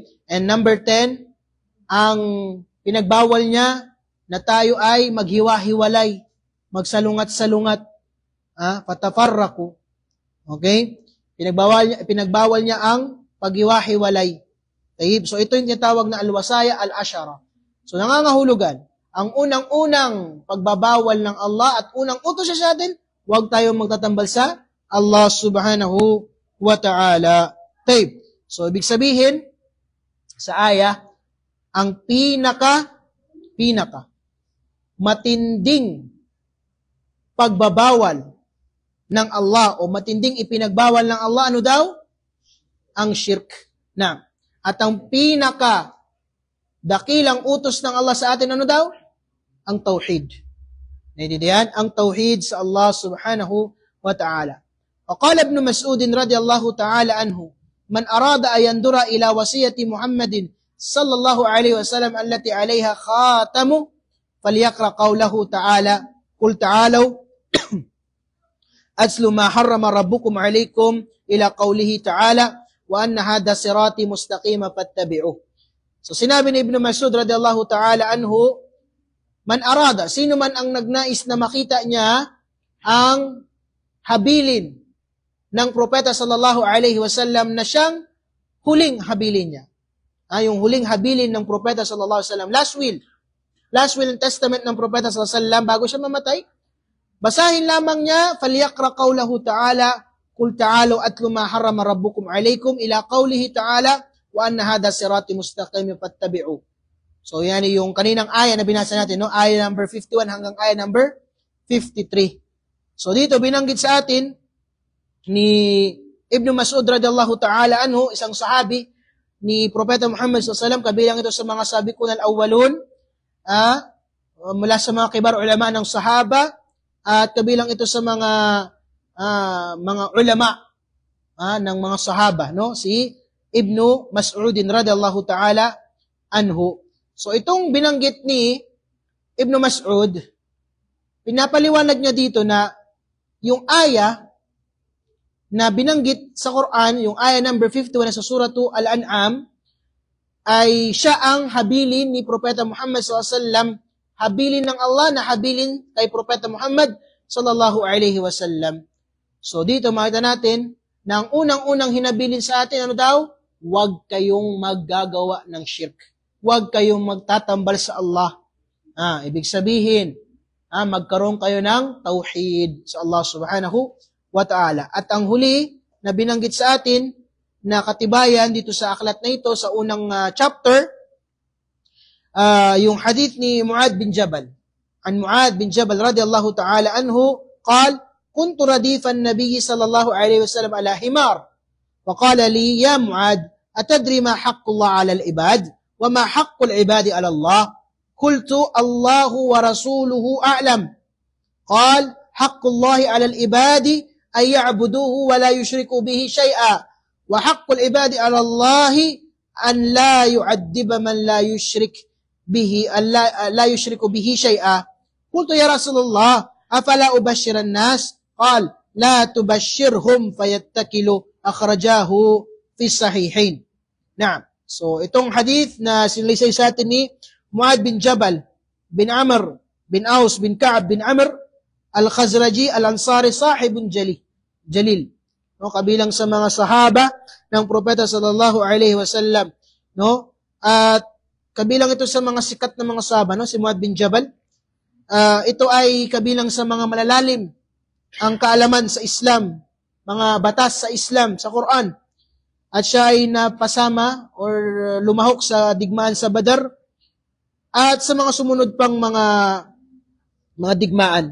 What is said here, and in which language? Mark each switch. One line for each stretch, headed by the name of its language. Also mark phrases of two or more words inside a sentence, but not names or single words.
Filipino: And number 10, ang pinagbawal niya na tayo ay maghiwa-hiwalay, magsalungat-salungat, patafarraku. Okay? Pinagbawal niya ang paghiwa-hiwalay. So ito yung tinatawag na
Arabic: الوصايا العشر.
Filipino: So nangangahulugan, ang unang-unang pagbabawal ng Allah at unang utos siya sa atin, huwag tayong magtatambal sa Allah
Arabic: سبحانه وتعالى.
Filipino: So ibig sabihin, sa aya, ang pinaka matinding pagbabawal ng Allah o matinding ipinagbawal ng Allah, ano daw? Ang shirk. At ang pinaka dakilang utos ng Allah sa atin, ano daw? Ang tauhid. Naiintindihan? Ang tauhid sa Allah
Arabic: سبحانه وتعالى. وقال ابن مسعود رضي الله تعالى عنه من أراد أن ينظر إلى وصية محمد صلى الله عليه وسلم التي عليها خاتم فليقرأ قوله تعالى قل تعالوا أتل ما حرم ربكم عليكم إلى قوله تعالى وأن هذا صراطي مستقيما فاتبعوه.
Filipino: So sinabi ni Ibn Mas'ud
Arabic: رضي الله تعالى عنه، من أراد,
Filipino: sino man ang nagnais na makita niya ang habilin ng propeta
Arabic: صلى الله عليه وسلم
Filipino: na siyang huling habilin niya. Yung huling habilin ng propeta
Arabic: صلى الله عليه وسلم,
English: last will and testament
Filipino: ng propeta
Arabic: صلى الله عليه وسلم
Filipino: bago siya mamatay. Basahin lamang niya,
Arabic: فليقرأ قوله تعالى، قل تعالوا أتل ما حرم ربكم عليكم إلى قوله تعالى وأن هذا صراطي مستقيم فاتبعوا.
Filipino: So yan yung kaninang aya na binasa natin, aya number 51 hanggang aya number 53. So dito binanggit sa atin ni Ibn Mas'ud
Arabic: رضي الله تعالى عنه,
Filipino: isang sahabi ni Propeta Muhammad
Arabic: صلى الله عليه وسلم,
Filipino: kabilang ito sa mga
Arabic: السابقون الأولون,
Filipino: mula sa mga
Arabic: كبار العلماء
Filipino: ng sahaba, at kabilang ito sa mga ulama ng mga sahaba, si Ibn Mas'ud
Arabic: رضي الله تعالى عنه.
Filipino: So itong binanggit ni Ibn Mas'ud, pinapaliwanag niya dito na yung aya na binanggit sa Quran, yung aya number 51 sa
Arabic: سورة الأنعام,
Filipino: ay siya ang habilin ni Propeta Muhammad
Arabic: صلى الله عليه وسلم,
Filipino: habilin ng Allah na habilin kay Propeta Muhammad
Arabic: صلى الله عليه وسلم.
Filipino: So dito makita natin na ang unang-unang hinabilin sa atin, ano daw? Huwag kayong maggagawa ng shirk. Huwag kayong magtatambal sa Allah. Ibig sabihin, magkaroon kayo ng tauhid sa Allah
Arabic: سبحانه وتعالى.
Filipino: At ang huli na binanggit sa atin na katibayan dito sa aklat na ito sa unang chapter, yung hadith ni Mu'adh bin Jabal.
Arabic: عن معاذ بن جبل رضي الله تعالى عنه, قال كنت رديف النبي صلى الله عليه وسلم على حمار وقال لي يا معاذ أتدري ما حق الله على العباد وما حق العباد على الله قلت الله ورسوله أعلم قال حق الله على العباد أن يعبدوه ولا يشركوا به شيئا وحق العباد على الله أن لا يعذب من لا يشرك به لا يشرك به شيئا قلت يا رسول الله أفلا أبشر الناس قال لا تبشرهم فيتكلوا أخرجاه في الصحيحين. نعم.
Filipino: So itong hadith na sinalaysay sa atin ni Mu'adh bin Jabal bin Amr bin Aus bin Ka'ab bin Amr al-Khazraji al-Ansari
Arabic: صاحب جليل.
Filipino: No, kabilang sa mga sahaba ng propeta
Arabic: صلى الله عليه وسلم,
Filipino: no? At kabilang ito sa mga sikat na mga sahaba, no, si Mu'adh bin Jabal. Ito ay kabilang sa mga malalalim ang kaalaman sa Islam, mga batas sa Islam, sa Quran. At siya ay napasama or lumahok sa digmaan sa Badr at sa mga sumunod pang mga digmaan.